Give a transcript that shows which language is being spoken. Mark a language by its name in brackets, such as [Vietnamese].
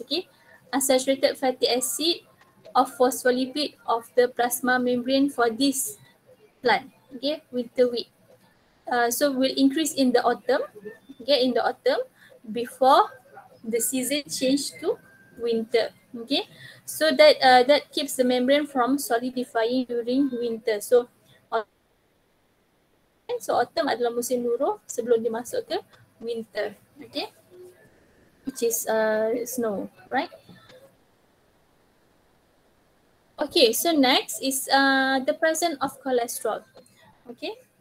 [English] Okay, unsaturated fatty acid of phospholipid of the plasma membrane for this plant. Okay, winter wheat. So will increase in the autumn. Okay, in the autumn before the season change to winter. Okay, so that keeps the membrane from solidifying during winter. [Malay] So autumn adalah musim luruh sebelum dia masuk ke winter. [English] Okay, which is snow, right? Okay, so next is the presence of cholesterol. Okay.